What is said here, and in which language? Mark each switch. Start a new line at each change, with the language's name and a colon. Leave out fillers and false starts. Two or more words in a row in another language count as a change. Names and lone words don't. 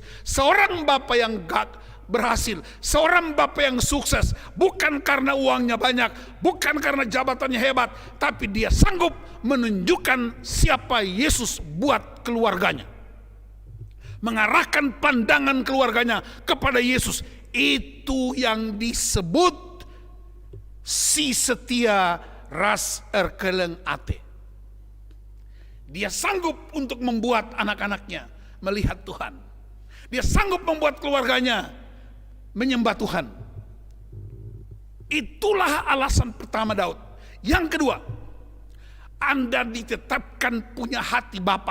Indonesian: Seorang bapak yang berhasil, seorang bapak yang sukses, bukan karena uangnya banyak, bukan karena jabatannya hebat, tapi dia sanggup menunjukkan siapa Yesus buat keluarganya. Mengarahkan pandangan keluarganya kepada Yesus. Itu yang disebut
Batak Karo: si setia ras erkeleng ate.
Indonesian: Dia sanggup untuk membuat anak-anaknya melihat Tuhan. Dia sanggup membuat keluarganya menyembah Tuhan. Itulah alasan pertama Daud. Yang kedua, Anda ditetapkan punya hati Bapa.